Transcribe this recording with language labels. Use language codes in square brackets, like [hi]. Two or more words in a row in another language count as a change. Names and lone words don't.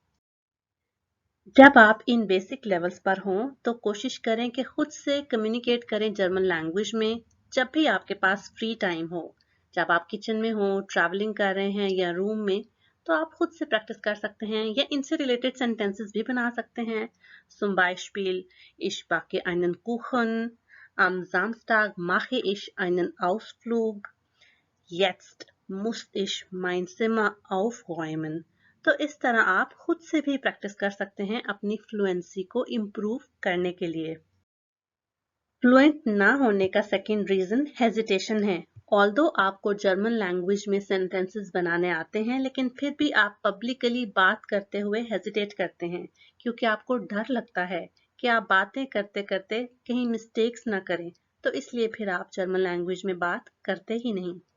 [hi] जब आप इन [en] basic levels [hi] पर हों तो कोशिश करें कि खुद से कम्युनिकेट करें [en] German language [hi] में जब भी आपके पास [en] free time [hi] हो। जब आप किचन में हो, ट्रैवलिंग कर रहे हैं या रूम में, तो आप खुद से प्रैक्टिस कर सकते हैं या इनसे [en] related sentences [hi] भी बना सकते हैं। [de] Zum Beispiel, ich backe einen Kuchen, am Samstag mache ich einen Ausflug, Jetzt muss ich mein Zimmer aufräumen। [hi] तो इस तरह आप खुद से भी प्रैक्टिस कर सकते हैं अपनी फ्लुएंसी को इम्प्रूव करने के लिए। फ्लुएंट ना होने का [en] second reason hesitation [hi] है। ऑल्दो आपको [en] German language [hi] में सेंटेंसेस बनाने आते हैं लेकिन फिर भी आप पब्लिकली बात करते हुए हेजिटेट करते हैं क्योंकि आपको डर लगता है कि आप बातें करते करते कहीं मिस्टेक्स ना करें, तो इसलिए फिर आप [en] German language [hi] में बात करते ही नहीं।